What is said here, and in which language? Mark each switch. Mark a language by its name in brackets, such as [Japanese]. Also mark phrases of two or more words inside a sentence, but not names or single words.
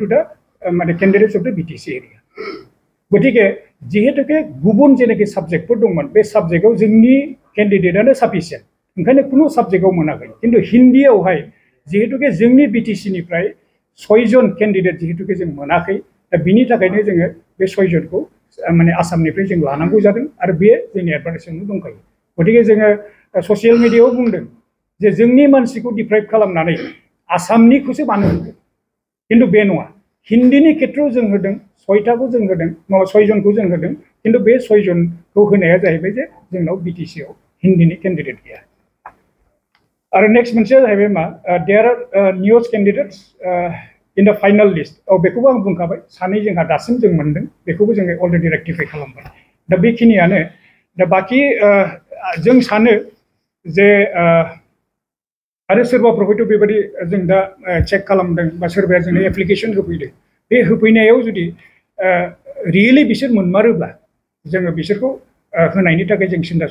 [Bodo] द माने [English] candidates of the BTC area [Bodo] गतिके जिहेतुके गुबुन जेनाखि साबजेक्टफोर दंमोन बे साबजेक्टआव जोंनि केन्डिडेटआनो साफिसियेन्ट ओंखायनो खुनु साबजेक्टआव मोनाखै खिन्थु हिन्दीयावहाय जिहेतुके जोंनि बिटिसिनिफ्राय 6 जन केन्डिडेट जिहेतुके जों मोनाखै दा बिनि थाखायनो जोङो बे 6 जनखौ माने आसामनिफ्राय जों लानांगौ जादों आरो बे जोंनि एडभार्टाइजमेन्टआव दंखायो गतिके जोङो [English] social media [Bodo] बुंदों जे जोंनि मानसिखौ डिप्राइभ खालामनानै आसामनिखौसो मानो होदों खिन्थु बे नङा हिन्दीनि खेथ्रआव जों होदों 6टाखौ जों होदों 6 जनखौ जों होदों खिन्थु बे 6 जनखौ होनाया जाहैबाय जे जोंनाव BTC आव हिन्दीनि कैंडिडेट गैया आरो नेक्स्ट मोनसेया जाहैबाय मा [English] there are new candidates in the final list [Bodo] बेखौबो आं बुंखाबाय सानै जोंहा दासिम जों मोनदों बेखौबो जोङो [English] already rectify [Bodo] खालामबाय दा बेखिनियानो दा बाकी जों सानो जे आरो सोरबाफोर हयथ' बेबायदि जों दा चेक खालामदों बा सोरबाया जोंनो एप्लिकेशन होफैदों बे होफैनायाव जुदि रियेलि बिसोर मोनमारोब्ला जोङो बिसोरखौ होनायनि थाखाय जों सिन्था